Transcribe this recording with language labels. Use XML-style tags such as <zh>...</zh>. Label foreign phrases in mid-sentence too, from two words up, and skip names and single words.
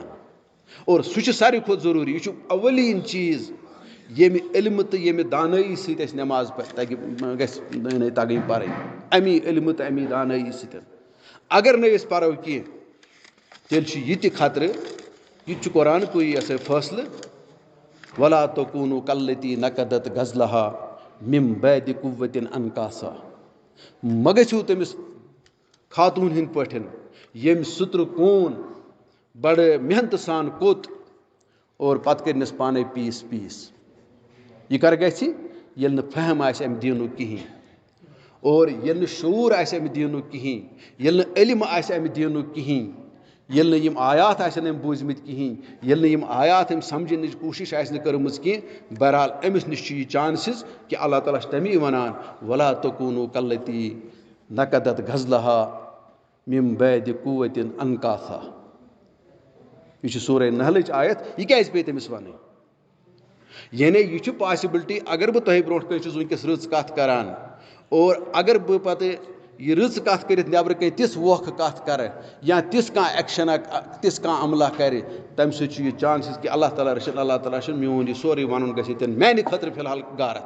<ks>اور سُہ چھُ ساروی کھۄتہٕ ضروٗری, یہِ چھُ اولیٖن چیٖز ییٚمہِ علمہٕ تہٕ ییٚمہِ دانٲیی سۭتۍ اَسہِ نٮ۪ماز گژھِ تگٕنۍ پرٕنۍ, امی علمہٕ تہٕ امی دانٲیی سۭتۍ. اگر نہٕ أسۍ پرو کینٛہہ تیٚلہِ چھُ یہِ تہِ خطرٕ, یہِ تہِ چھُ قرآنکُے یہِ فٲصلہٕ,</ks> <ar>وَلا تَکوٗنوٗ کَالَّتِی نَقَضَتْ غَزْلَہَا مِن بَعْدِ قُوَّةٍ أَنکَاثًا,</ar> <ks>مہ گٔژھِو تٔمِس خاتوٗن ہِنٛدۍ پٲٹھۍ ییٚمۍ سُترٕ کوٗن بڑٕ محنتہٕ سان کوٚت اور پتہٕ کٔرنَس پانے پیٖس پیٖس. یہِ کر گژھِ ییٚلہِ نہٕ فہم آسہِ اَمہِ دیٖنُک کِہینۍ, اور ییٚلہِ نہٕ شعوٗر آسہِ اَمہِ دیٖنُک کِہینۍ, ییٚلہِ نہٕ علم آسہِ اَمہِ دیٖنُک کِہینۍ, ییٚلہِ نہٕ یِم آیات آسن أمۍ بوٗزمٕتۍ کِہینۍ, ییٚلہِ نہٕ یِم آیات أمۍ سمجھنٕچ کوٗشش آسہِ نہٕ کٔرمٕژ کینٛہہ, بہرحال أمِس نِش چھُ یہِ چانسِز کہِ اللہ تعالیٰ چھُ تمی وَنان</ks> <ar>وَلا تَکوٗنوٗ کَالَّتِی نَقَضَتْ غَزْلَہَا مِن بَعْدِ قُوَّةٍ أنکَاثًا.</ar> <ks>یہِ چھِ سورہ نحلٕچ آیت. یہِ کیازِ پیٚیہِ تٔمِس وَنٕنۍ؟ یعنی یہِ چھُ پاسبلٹی, اگر بہٕ تۄہہِ برونٛٹھ کَنۍ چھُس وٕنکیٚس رٕژ کَتھ کران, اور اگر بہٕ پتہٕ یہِ رٕژ کَتھ کٔرِتھ نٮ۪برٕ کَنۍ تِژھ ووکھٕ کَتھ کَرٕ یا تِژھ کانٛہہ ایکشَنا تِژھ کانٛہہ عملہ کَرِ, تَمہِ سۭتۍ چھُ یہِ چانسِز کہِ اللہ تعالیٰ رٔچھِنۍ میون یہِ سورُے وَنُن گژھِ ییٚتٮ۪ن میانہِ خٲطرٕ فِلحال غارت.</ks>